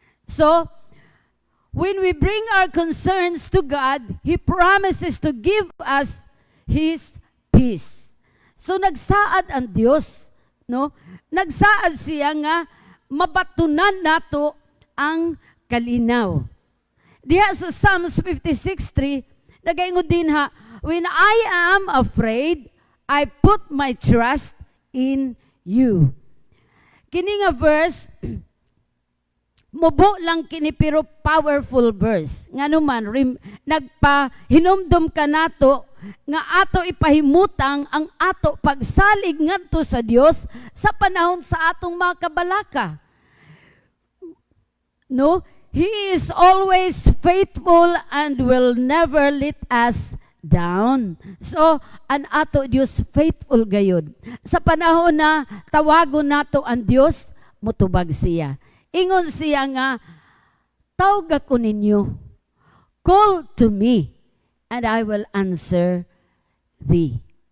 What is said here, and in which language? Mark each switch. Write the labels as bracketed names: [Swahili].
[English] So, when we bring our concerns to God, He promises to give us His peace. [Cebuano] So nagsaad ang Dios, no? Nagsaad siya nga mabatunan nato ang kalinaw. Diha sa Psalms 56:3, nagaingon din ha, [English] when I am afraid, I put my trust in you. [Cebuano] Kini nga verse, mubo lang kini pero [English] powerful verse. [Cebuano] Nga naman, nagpahinumdum ka nato nga ato ipahimutang ang ato pagsalig ngadto sa Dios sa panahon sa atong mga kabalaka. No? [English] He is always faithful and will never let us down. [Cebuano] So, ang ato Dios faithful gayud. Sa panahon na tawagon nato ang Dios, mutubag siya. Ingon siya nga, tawag ako ninyo, [English] call to me, and I will answer thee.